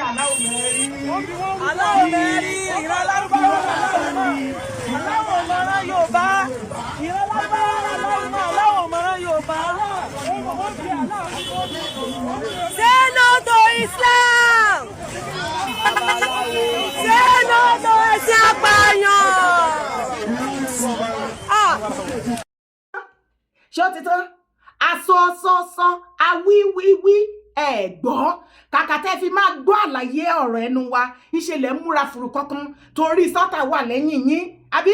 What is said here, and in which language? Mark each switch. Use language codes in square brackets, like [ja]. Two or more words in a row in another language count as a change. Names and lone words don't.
[yo] aláwọ̀ mẹ́rin ìran lárúbáwá aláwọ̀ mọ̀ràn Yorùbá ìran lárúbáwá aláwọ̀ mọ̀ràn Yorùbá. [en] Say no to Islam! Say no to [yo] ẹ̀sìn apààyàn! Ṣé ó ti tán? Asọ́sọ́sọ́, awíwíwí, ẹ̀gbọ́. Kàkà tẹ́ fi máa gbọ́ àlàyé ọ̀rọ̀ ẹnu wa, ìṣẹ̀lẹ̀ múra fùrù kankan torí sọ́tà wà lẹ́yìn yín, àbí?